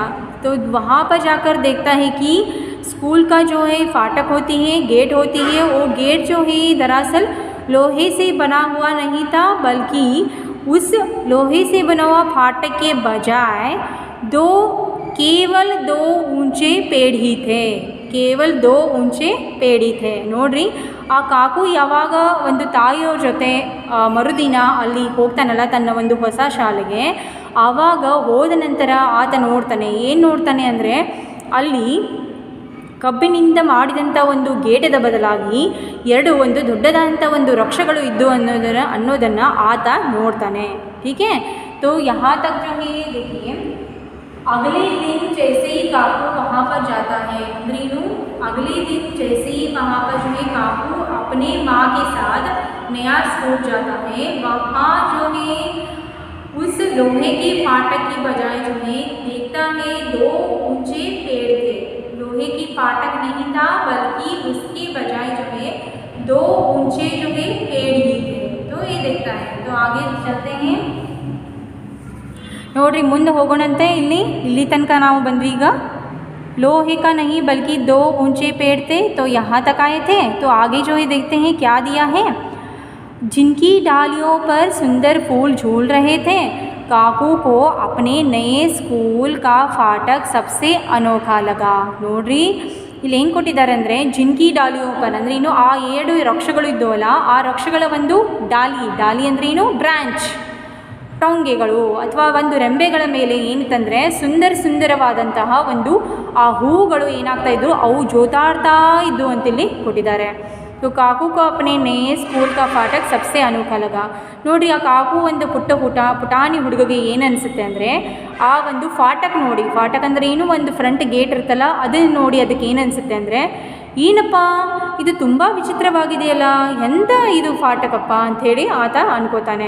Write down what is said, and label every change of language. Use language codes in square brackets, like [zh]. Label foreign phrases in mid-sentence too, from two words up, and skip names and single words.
[hi] तो वहाँ पर जाकर देखता है कि स्कूल का जो है फाटक होती है, गेट होती है, वो गेट जो है दरअसल लोहे से बना हुआ नहीं था, बल्कि उस लोहे से बना हुआ फाटक के बजाय केवल दो ऊंचे पेड़ ही थे, केवल 2 ऊंचे पेड़ ही थे। [kn] ನೋಡ್ರಿ, ಆ ಕಾಕು ಯಾವಾಗ ಒಂದು ತಾಯಿಯವ್ರ ಜೊತೆ ಮರುದಿನ ಅಲ್ಲಿ ಹೋಗ್ತಾನಲ್ಲ ತನ್ನ ಒಂದು ಹೊಸ ಶಾಲೆಗೆ, ಆವಾಗ ಹೋದ ನಂತರ ಆತ ನೋಡ್ತಾನೆ, ಏನು ನೋಡ್ತಾನೆ ಅಂದರೆ ಅಲ್ಲಿ ಕಬ್ಬಿನಿಂದ ಮಾಡಿದಂಥ ಒಂದು ಗೇಟದ ಬದಲಾಗಿ 2 ಒಂದು ದೊಡ್ಡದಾದಂಥ ಒಂದು ವೃಕ್ಷಗಳು ಇದ್ದು ಅನ್ನೋದನ್ನು ಆತ ನೋಡ್ತಾನೆ। [hi] ठीक है, तो यहाँ तक जो है देखिए, अगले दिन जैसे ही काकू वहाँ पर जाता है, अंद्रीनू अगले दिन जैसे ही वहाँ पर जो है काकू अपने माँ के साथ नया स्कूल जाता है, वहाँ जो है उस लोहे के फाटक की बजाय जो है देखता है 2 ऊंचे पेड़ थे। लोहे की फाटक नहीं था, बल्कि उसके बजाय जो है 2 ऊंचे जो है पेड़ ही थे। तो ये देखता है। तो आगे चलते हैं, [kn] ನೋಡ್ರಿ ಮುಂದೆ ಹೋಗೋಣಂತೆ। ಇಲ್ಲಿ ತನಕ ನಾವು ಬಂದ್ವಿ। [hi] ಈಗ लोहे का नहीं बल्कि 2 ऊंचे पेड़ थे, तो यहाँ तक आए थे। तो आगे जो है देखते हैं क्या दिया है, जिनकी डालियों पर सुंदर फूल झूल रहे थे, काकू को अपने नए स्कूल का फाटक सबसे अनोखा लगा। [kn] ನೋಡ್ರಿ, ಇಲ್ಲಿ ಏನು ಕೊಟ್ಟಿದ್ದಾರೆ ಅಂದರೆ [hi] जिनकी डालियों पर [kn] ಅಂದರೆ ಇನ್ನು ಆ 7 ವೃಕ್ಷಗಳು ಇದ್ದವಲ್ಲ, ಆ ವೃಕ್ಷಗಳ ಒಂದು ಡಾಲಿ ಅಂದರೆ ಏನು, ಬ್ರ್ಯಾಂಚ್, ಟೊಂಗೆಗಳು ಅಥವಾ ಒಂದು ರೆಂಬೆಗಳ ಮೇಲೆ ಏನಿತ್ತಂದರೆ ಸುಂದರವಾದಂತಹ ಒಂದು ಆ ಹೂಗಳು ಏನಾಗ್ತಾ ಇದ್ದು ಅವು ಜೋತಾಡ್ತಾ ಇದ್ದು ಅಂತಿಲ್ಲಿ ಕೊಟ್ಟಿದ್ದಾರೆ। [hi] तो काकू को अपने नए स्कूल का फाटक सबसे अनोखा लगा। [kn] ನೋಡ್ರಿ, ಆ ಕಾಕು ಒಂದು ಪುಟಾಣಿ ಹುಡುಗಗೆ ಏನು ಅನಿಸುತ್ತೆ ಅಂದರೆ ಆ ಒಂದು ಫಾಟಕ್ ನೋಡಿ, ಫಾಟಕ್ ಅಂದರೆ ಏನು, ಒಂದು [en] front gate [kn] ಇರುತ್ತಲ್ಲ, ಅದನ್ನು ನೋಡಿ ಅದಕ್ಕೆ ಏನು ಅನಿಸುತ್ತೆ ಅಂದರೆ, ಏನಪ್ಪ ಇದು ತುಂಬ ವಿಚಿತ್ರವಾಗಿದೆಯಲ್ಲ, ಎಂಥ ಇದು ಫಾಟಕಪ್ಪ ಅಂಥೇಳಿ ಆತ ಅನ್ಕೋತಾನೆ।